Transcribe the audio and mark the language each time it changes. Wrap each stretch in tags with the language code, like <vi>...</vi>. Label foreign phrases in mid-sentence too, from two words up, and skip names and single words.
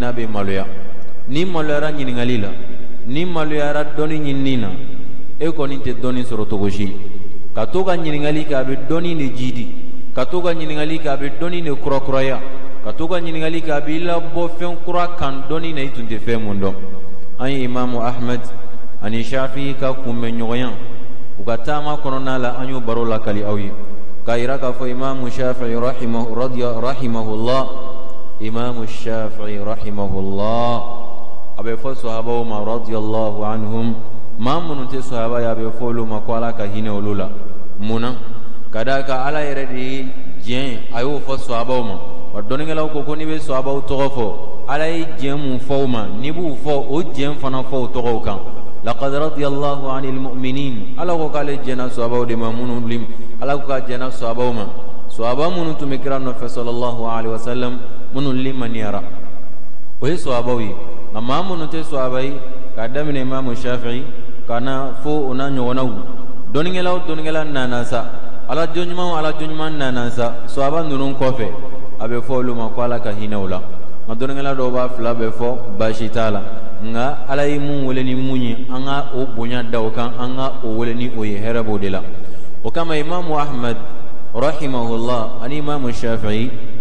<bm>n'a bɛ maloya ni maloyara ñiningali la ni maloyara dɔni ɲinini na e kɔni tɛ dɔɔnin sɔrɔ cogo si ka to ka ñiningali kɛ a bɛ dɔɔnin de jidi ka to ka ñiningali kɛ a bɛ dɔɔnin de kurakuraya ka to ka ñiningali kɛ a b'i labɔ fɛn kura kan dɔɔnin na i tun tɛ fɛn mun dɔn an ye imamu ahmed ani shafi'i ka kunbɛnɲɔgɔnya u ka taama kɔnɔna la an y'o baro lakali aw ye ka yira k'a fɔ imamu shafi'i rahimahullah imamu shafi'i rahimahullah a bɛ fɔ sahabaw ma</bm> <ar>رضي الله عنهم</ar> <bm>maa minnu tɛ sahaba ye a bɛ fɔ olu ma ko ala ka hinɛ olu la munna ka d'a kan ala yɛrɛ de ye diɲɛ a y'o fɔ sahabaw ma wa dɔnikɛlaw ko n'i bɛ sahabaw tɔgɔ fɔ ala ye diɲɛ mun fɔ u ma n'i b'u fɔ o diɲɛ fana fɔ o tɔgɔw kan</bm> <ar>لقد رضي الله عن المؤمنين</ar> <bm>ala ko k'ale jɛnna sahabaw de ma minnu lim ala ko ka jɛnna sahabaw ma sahaba minnu tun bɛ kira nɔfɛ</bm> <ar>صلى الله عليه وسلم</ar> <bm>minnu limaniyara o ye sahabaw ye nka maa minnu tɛ sahaba ye k'a daminɛ imamu shafi'i ka na fo o n'a ɲɔgɔnnaw dɔnikɛla nana sa ala jɔnɲuman nana sa sahaba ninnu kɔfɛ a bɛ fɔ olu ma ko ala ka hinɛ u la nka dɔnikɛla dɔw b'a fila bɛ fɔ baasi t'a la nga ala ye mun wele ni mun ye an ka o bonya da o kan an ka o wele ni o ye hɛrɛ b'o de la o kama imamu ahmad rahimahullah ani imamu shafi'i</bm>